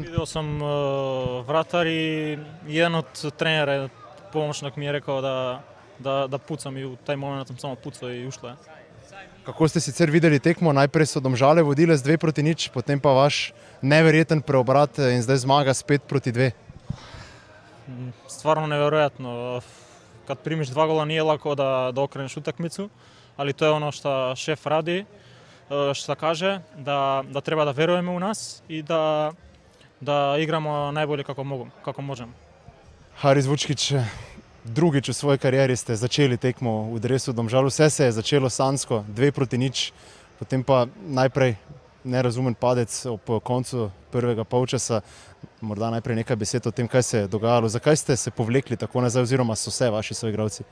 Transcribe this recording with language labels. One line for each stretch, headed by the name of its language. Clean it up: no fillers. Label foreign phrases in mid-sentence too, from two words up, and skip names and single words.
Slovenian: Videl sem vratar in
Croatian: jedan od trenera
Slovenian: pomočnik mi je rekel, da pucam in v taj moment sem samo pucal in ušlo je. Kako ste sicer videli tekmo? Najprej so Domžale vodile z 2-0, potem pa vaš neverjeten preobrat in zdaj zmaga s 5-2.
Croatian: Stvarno nevjerojatno.
Serbian: Kad primiš 2 gola nije lako da okreneš utakmicu, ali to je ono što šef radi, što kaže, da treba da verujemo u nas i da igramo najbolje kako možemo.
Slovenian: Haris Vučkić, drugič v svoji karijeri ste začeli tekmo v dresu Domžal. Vse se je začelo sanjsko, 2-0, potem pa najprej nerazumen padec ob koncu prvega polčasa. Morda najprej nekaj besed o tem, kaj se je dogajalo. Zakaj ste se povlekli tako nazaj, oziroma so se vaši soigralci?